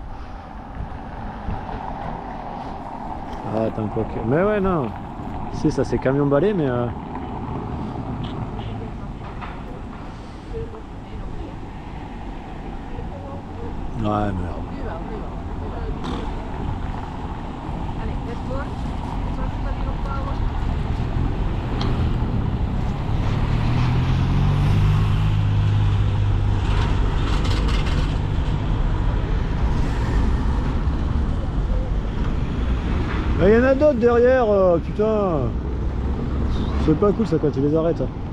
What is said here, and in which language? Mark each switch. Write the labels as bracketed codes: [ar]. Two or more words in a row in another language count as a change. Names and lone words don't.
[fr] Ah, attends, quoi que. Mais ouais, non. Si, ça c'est camion balai, mais. Ouais, merde. Allez, [en] let's go. [nl] Zorg dat hier op bouwen. [fr] Il y en a d'autres derrière, putain. C'est pas cool ça quand tu les arrêtes.